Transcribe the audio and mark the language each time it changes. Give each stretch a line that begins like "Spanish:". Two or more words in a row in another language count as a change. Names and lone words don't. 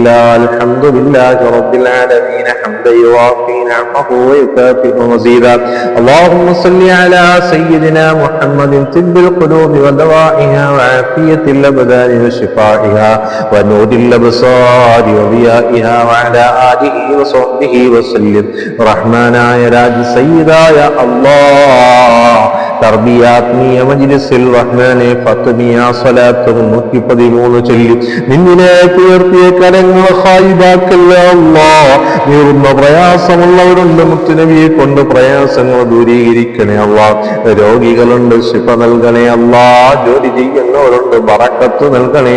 Arabic: لله رب العالمين حمدا يوافي نعمه ويكافئ مزيدا اللهم صل على سيدنا محمد طب القلوب ودوائها وعافية الأبدان وشفائها ونور الأبصار وضيائها وعلى آله وصحبه وسلم
Malayalam: റഹ്മാനായ സയ്യിദായ അല്ലാഹ് തർബിയാത്മീയ മജ്ലിസിൽ റഹ്മാനെ ഫത്മിയ സ്വലാത്ത് 113 ചൊല്ലി നിന്നിലേക്ക് ഉയർത്തിയ കരങ്ങൾ ഖായിബാക്കല്ല അല്ലാഹ് നീറുന്ന പ്രയാസമുള്ളവരുണ്ട് മുത്തുനബിയെ കൊണ്ട് പ്രയാസങ്ങൾ ദൂരീകരിക്കണേ അല്ലാഹ് രോഗികളുണ്ട് ശിഫ നൽകണേ അല്ലാഹ് ജോലി ചെയ്യുന്നവരുണ്ട് ബറക്കത്ത് നൽകണേ